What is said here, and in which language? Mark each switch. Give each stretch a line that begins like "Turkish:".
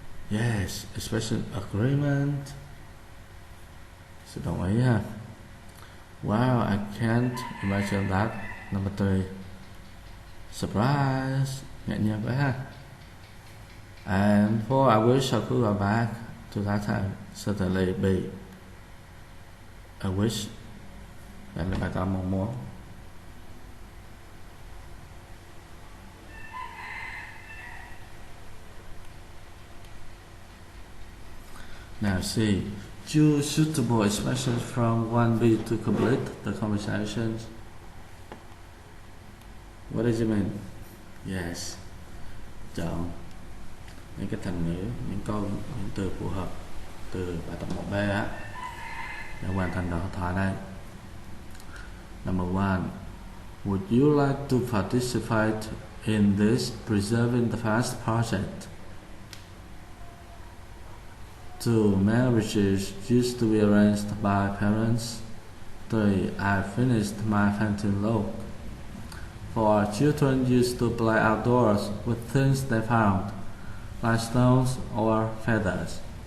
English: Yes, expression agreement,
Vietnamese: sự đồng ý ha.
English: Wow, I can't imagine that. Number 3, surprise,
Vietnamese: ngạc nhiên quá ha.
English: And 4, I wish I could go back to that time. Certainly B, I wish,
Vietnamese: là bài tỏ mong muốn.
English: Now C, choose suitable expressions from 1B to complete the conversations. What does it mean?
Vietnamese: Yes, chọn những cái thành ngữ, những câu, những từ phù hợp từ bài tập 1B á để hoàn thành đoạn thoại này.
English: Number one, would you like to participate in this preserving the past project? 2, marriages used to be arranged by parents. 3, I finished my painting log. 4, children used to play outdoors with things they found, like stones or feathers.